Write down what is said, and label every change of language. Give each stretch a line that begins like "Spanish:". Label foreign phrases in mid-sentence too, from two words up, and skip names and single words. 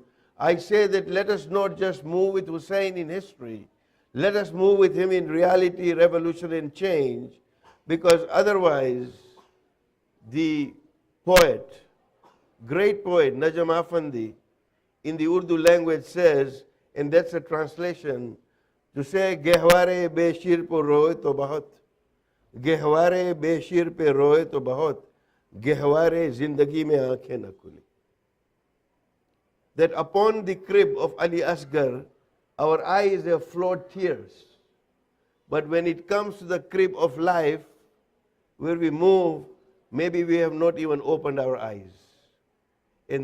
English: I say that let us not just move with Hussein in history, let us move with him in reality, revolution, and change, because otherwise the poet, great poet, Najm Afandi, in the Urdu language says, and that's a translation, to say,
Urdu: گہوارۂ بے شیر پہ روئے تو بہت، گہوارۂ بے شیر پہ روئے تو بہت، گہوارۂ زندگی میں آنکھیں نہ کھلیں.
English: That upon the crib of Ali Asgar, our eyes have flowed tears. But when it comes to the crib of life, where we move, maybe we have not even opened our eyes.